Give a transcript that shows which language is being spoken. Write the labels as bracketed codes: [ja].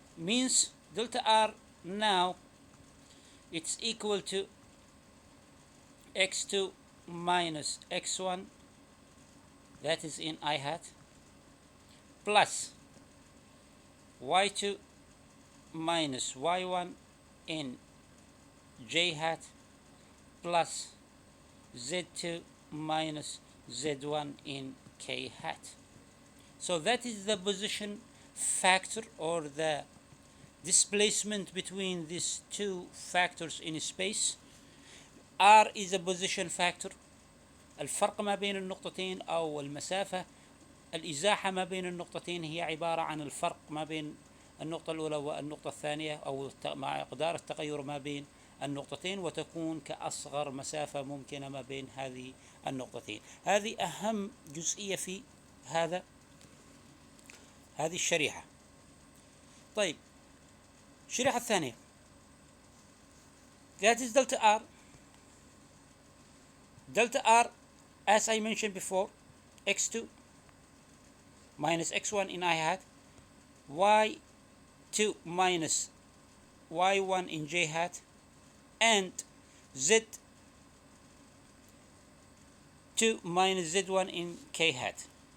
[en] Means delta r now it's equal to x2 minus x1, that is in I hat, plus y2 minus y1 in j hat, plus z2 minus z1 in k hat. So that is the position factor, or the displacement between these two factors in space. R is a position factor. [ar] الفرق ما بين النقطتين أو المسافة، الإزاحة ما بين النقطتين هي عبارة عن الفرق ما بين النقطة الأولى والنقطة الثانية، أو مع مقدار التغير ما بين النقطتين، وتكون كأصغر مسافة ممكنة ما بين هذه النقطتين. هذه أهم جزئية في هذه الشريحة. [en] طيب الشريحة الثانية that is delta R. Delta R, as I mentioned before, x2 minus x1 in I hat, y2 minus y1 in j hat, and z2 minus z1 in k hat.